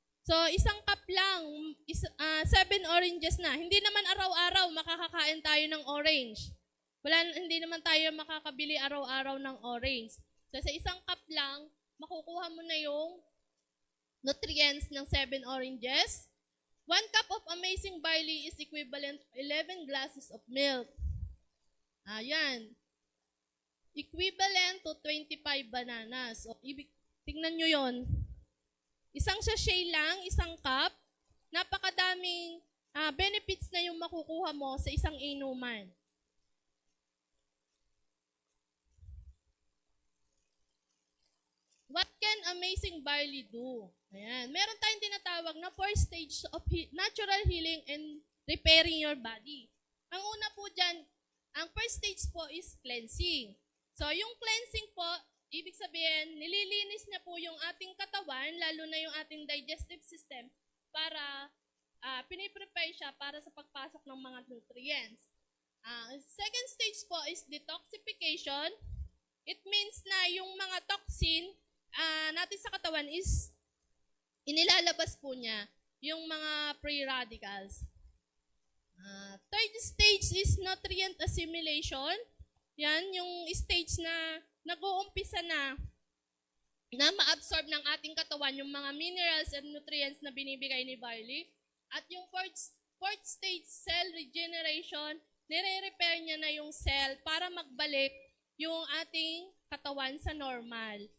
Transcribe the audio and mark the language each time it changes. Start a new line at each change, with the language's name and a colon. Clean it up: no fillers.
Filipino: So, isang cup lang, 7 oranges na. Hindi naman araw-araw makakakain tayo ng orange. Hindi naman tayo makakabili araw-araw ng orange. So, sa isang cup lang, makukuha mo na yung nutrients ng 7 oranges.
English: 1 cup of Amazing Barley is equivalent to 11 glasses of milk. Ayan. Equivalent to 25 bananas.
Filipino: So, tingnan nyo yon. Isang sachet lang, isang cup, napakadaming benefits na yung makukuha mo sa isang inuman.
English: What can Amazing Barley do?
Filipino: Ayan. Meron tayong tinatawag na 4 stages of natural healing and repairing your body. Ang una po dyan, ang first stage po is cleansing. So, yung cleansing po, ibig sabihin, nililinis niya po yung ating katawan, lalo na yung ating digestive system, para piniprepare siya para sa pagpasok ng mga nutrients.
English: Second stage po is detoxification.
Filipino: It means na yung mga toxin natin sa katawan is inilalabas po niya yung mga free radicals.
English: Third stage is nutrient assimilation.
Filipino: Yan, yung stage na nag-uumpisa na ma-absorb ng ating katawan yung mga minerals and nutrients na binibigay ni barley. At yung fourth stage, cell regeneration, nire-repair niya na yung cell para magbalik yung ating katawan sa normal.